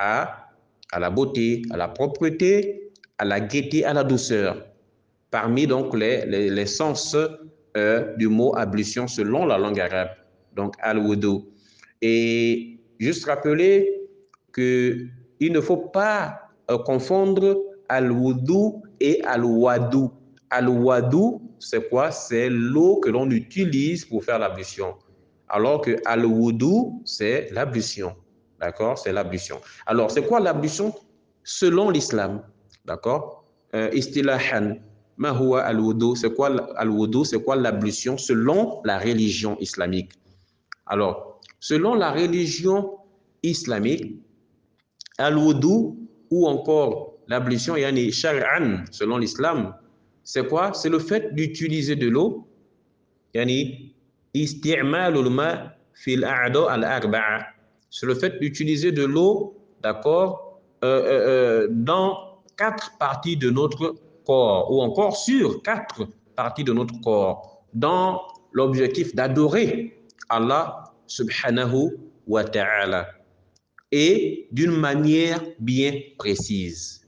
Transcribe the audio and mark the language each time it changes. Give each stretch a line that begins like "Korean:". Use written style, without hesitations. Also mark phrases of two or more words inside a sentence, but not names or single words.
French: À la beauté, à la propreté, à la gaieté, à la douceur. Parmi donc les sens du mot ablution selon la langue arabe, donc al-wudu. Et juste rappeler qu'il ne faut pas confondre al-wudu et al-wadu. Al-wadu, c'est quoi? C'est l'eau que l'on utilise pour faire l'ablution. Alors que al-wudu, c'est l'ablution. D'accord? C'est l'ablution. Alors, c'est quoi l'ablution? Selon l'islam. D'accord? Istilahan.
Arabic: ما هو الوضوء?
French: C'est quoi al-wudu? C'est quoi l'ablution selon la religion islamique? Alors, selon la religion islamique, al-wudu ou encore l'ablution,
Arabic: يعني شرعا,
French: selon l'islam, c'est quoi? C'est le fait d'utiliser de l'eau,
Arabic: يعني استعمال الماء في الأعضاء الأربعة.
French: C'est le fait d'utiliser de l'eau, d'accord, dans 4 parties de notre corps, ou encore sur 4 parties de notre corps, dans l'objectif d'adorer Allah
Arabic: سبحانه وتعالى
French: et d'une manière bien précise.